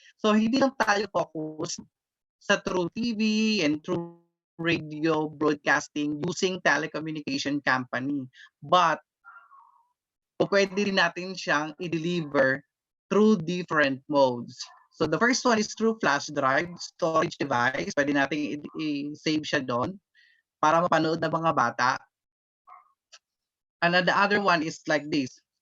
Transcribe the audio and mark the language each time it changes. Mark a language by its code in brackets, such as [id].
[tl] So hindi lang tayo [en] focus sa through TV and through radio broadcasting using telecommunication company. [tl] But pwede rin natin siyang i-deliver [en] through different modes. So the first one is through flash drive, storage device. [tl] Pwede natin i-save siya doon para mapanood ng mga bata. [en] And the other one is like this.